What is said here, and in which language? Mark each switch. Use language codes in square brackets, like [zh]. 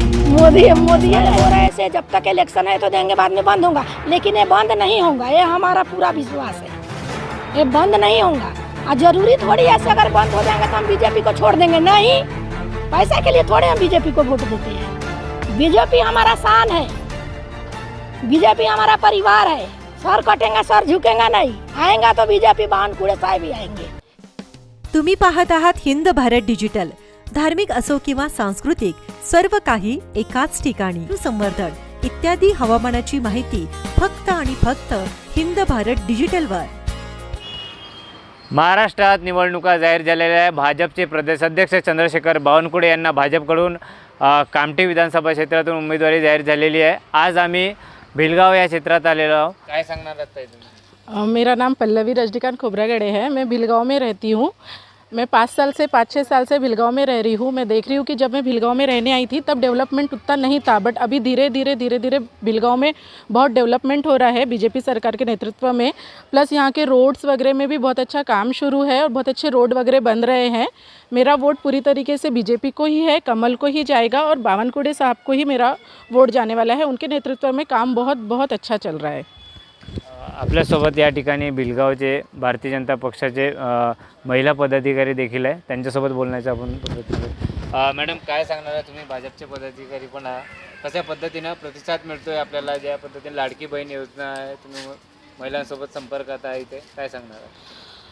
[hi] मोदी मोदी हो रहे से जब तक इलेक्शन है तो देंगे, बाद में बंद होगा, लेकिन ये बंद नहीं होगा, ये हमारा पूरा विश्वास है, ये बंद नहीं होगा। और जरूरी थोड़ी ऐसे अगर बंद हो जाएगा तो हम बीजेपी को छोड़ देंगे, नहीं। पैसा के लिए थोड़े हम बीजेपी को वोट देते हैं। बीजेपी हमारा शान है, बीजेपी हमारा परिवार है। सर कटेंगे, सर झुकेंगा नहीं। आएगा तो बीजेपी बावनकुळे साहेब ही आएंगे। [mr] तुम्ही पाहत आहात हिंद भारत डिजिटल। धार्मिक असो किंवा सांस्कृतिक, सर्व काही एकाच ठिकाणी। संवर्धन इत्यादी हवामानाची माहिती फक्त आणि फक्त हिंद भारत डिजिटलवर। महाराष्ट्रात निवडणुका जाहीर झालेल्या आहे। भाजपचे प्रदेशाध्यक्ष चंद्रशेखर बावनकुळे यांना भाजपकडून कामठी विधानसभा क्षेत्रातून उमेदवारी जाहीर झालेली आहे। आज आम्ही भिलगाव या क्षेत्रात आलेलो आहोत। काय सांगणार आहात तुम्ही? [hi] मेरा नाम पल्लवी रजनीकांत खोबरागड़े है। मैं भिलगांव में रहती हूँ। मैं 5-6 साल से भिलगांव में रह रही हूँ। मैं देख रही हूँ कि जब मैं भिलगांव में रहने आई थी तब डेवलपमेंट उतना नहीं था, बट अभी धीरे धीरे भिलगांव में बहुत डेवलपमेंट हो रहा है बीजेपी सरकार के नेतृत्व में। प्लस यहाँ के रोड्स वगैरह में भी बहुत अच्छा काम शुरू है और बहुत अच्छे रोड वगैरह बन रहे हैं। मेरा वोट पूरी तरीके से बीजेपी को ही है, कमल को ही जाएगा और बावनकुळे साहब को ही मेरा वोट जाने वाला है। उनके नेतृत्व में काम बहुत अच्छा चल रहा है। [mr] आपल्यासोबत या ठिकाणी भिलगावचे भारतीय जनता पक्षाचे महिला पदाधिकारी देखील आहे, त्यांच्यासोबत बोलण्याचा आपण प्रयत्न। मॅडम, काय सांगणार आहे तुम्ही? भाजपचे पदाधिकारी पण आहात, कशा पद्धतीनं प्रतिसाद मिळतोय आपल्याला? ज्या पद्धतीने लाडकी बहीण योजना आहे, तुम्ही महिलांसोबत संपर्कात आहे, इथे काय सांगणार आहे?